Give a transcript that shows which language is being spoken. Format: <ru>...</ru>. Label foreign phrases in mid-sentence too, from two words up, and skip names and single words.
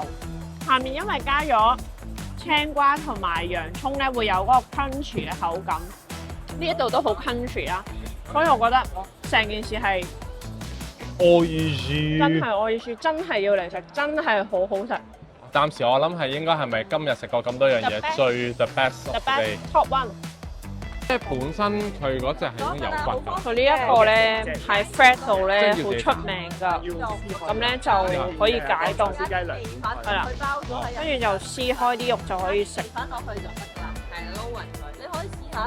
<yue>下面因為加咗青瓜同埋洋葱咧，會有嗰個 crunchy 嘅口感。呢一度都好 crunchy 啦，所以我覺得成件事係真係愛意真係要嚟食，真係好好食。暫時我諗係應該係咪今日食過咁多樣嘢最</yue> <en>the best The best top one。</en> <yue>即係本身佢嗰隻係已經有骨㗎。佢呢一個咧喺 Fred 度咧好出名㗎，咁咧就可以解凍，係啦，跟住就撕開啲肉就可以食。翻落去就得啦，係撈勻佢，你可以試下。</yue>